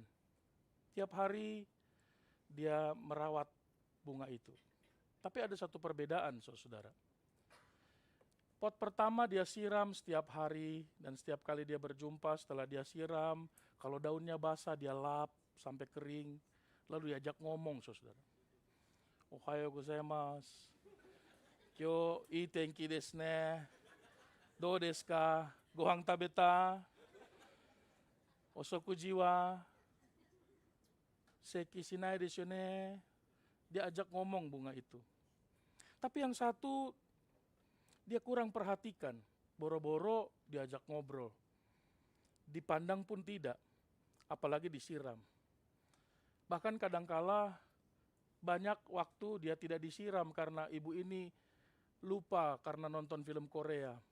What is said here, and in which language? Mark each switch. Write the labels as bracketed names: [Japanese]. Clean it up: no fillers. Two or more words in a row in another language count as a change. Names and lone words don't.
[Indonesian] Tiap hari dia merawat bunga itu. Tapi ada satu perbedaan, saudara. Pot pertama dia siram setiap hari, dan setiap kali dia berjumpa setelah dia siram, kalau daunnya basah dia lap sampai kering, lalu diajak ngomong, saudara. [Japanese] おはようございます。今日いい天気ですね. どうですか? ご飯食べた？お掃除はせきしないですね. [Indonesian] Dia ajak ngomong bunga itu. Tapi yang satu dia kurang perhatikan, boro-boro diajak ngobrol. Dipandang pun tidak, apalagi disiram. Bahkan kadangkala banyak waktu dia tidak disiram karena ibu ini lupa karena nonton film Korea.